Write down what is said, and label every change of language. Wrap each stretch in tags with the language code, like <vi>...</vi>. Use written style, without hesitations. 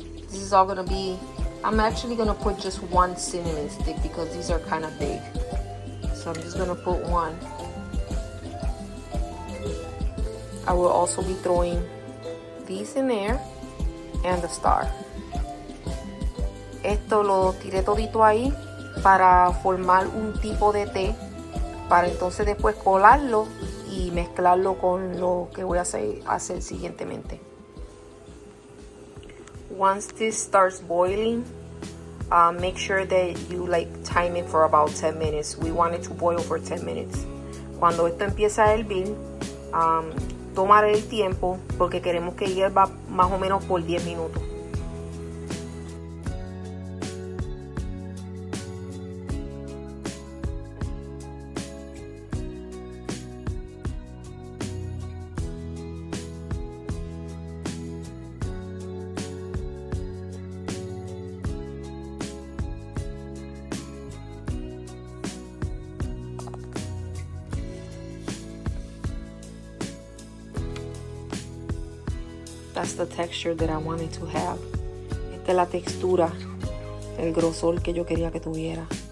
<en>This is all gonna be, I'm actually gonna put just one cinnamon stick because these are kind of big. So I'm just gonna put one. I will also be throwing these in there and the star.</en> <es>Esto lo tiré todito ahí para formar un tipo de té, para entonces después colarlo y mezclarlo con lo que voy a hacer siguientemente.</es> <en>Once this starts boiling, make sure that you time it for about 10 minutes. We want it to boil for 10 minutes.</en> <es>Cuando esto empieza a hervir, tomar el tiempo porque queremos que hierva más o menos por 10 minutos.</es> <en>That's the texture that I wanted to have.</en> <es>Esta es la textura, el grosor que yo quería que tuviera.</es>